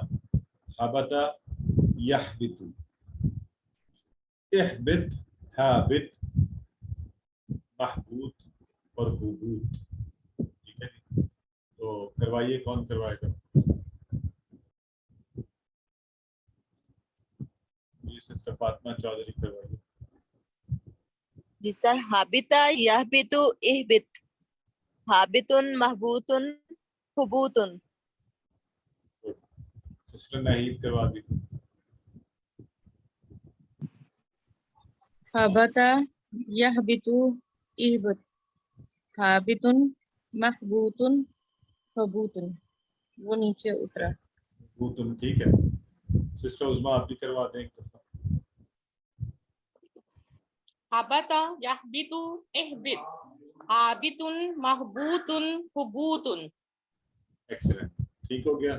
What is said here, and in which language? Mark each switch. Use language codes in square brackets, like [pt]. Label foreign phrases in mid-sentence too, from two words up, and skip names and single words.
[ar] حبتا یحبت، احبت، حابت، محبوط اور حبوط. [ur] ٹھیک ہے جی. تو کروائیے، کون کروائے گا؟ یہ سسٹر فاطمہ چودھری کروائیے. جی سر, [ar] هبط يهبط اهبط، هابط مهبوط هبوط. [ur] سسٹر ناہید کروا دی. [ar] هبط يهبط اهبط، هابط مهبوط هبوط. [ur] وہ نیچے اترا. وہ تم ٹھیک ہے. سسٹر اسما آپ بھی کروا دیں ایک دفعہ. [ar] هبط يهبط اهبط، هابط مهبوط هبوط. [ur] ایکسیلنٹ، ٹھیک ہو گیا.